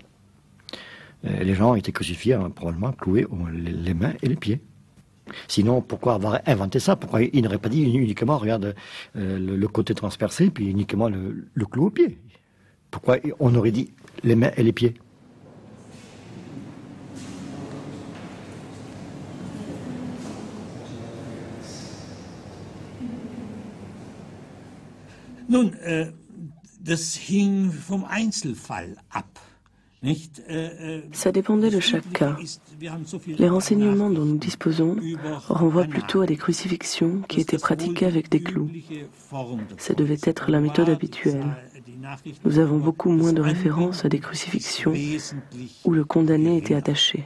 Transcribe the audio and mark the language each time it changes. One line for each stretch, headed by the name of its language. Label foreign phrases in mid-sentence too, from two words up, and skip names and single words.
French: Les gens étaient crucifiés, probablement cloués les mains et les pieds. Sinon, pourquoi avoir inventé ça? Pourquoi il n'aurait pas dit uniquement, regarde, le côté transpercé, puis uniquement le clou au pied? Pourquoi on aurait dit les mains et les pieds?
German: Nun, das hing vom Einzelfall ab.
French: Ça dépendait de chaque cas. Les renseignements dont nous disposons renvoient plutôt à des crucifixions qui étaient pratiquées avec des clous. Ça devait être la méthode habituelle. Nous avons beaucoup moins de références à des crucifixions où le condamné était attaché.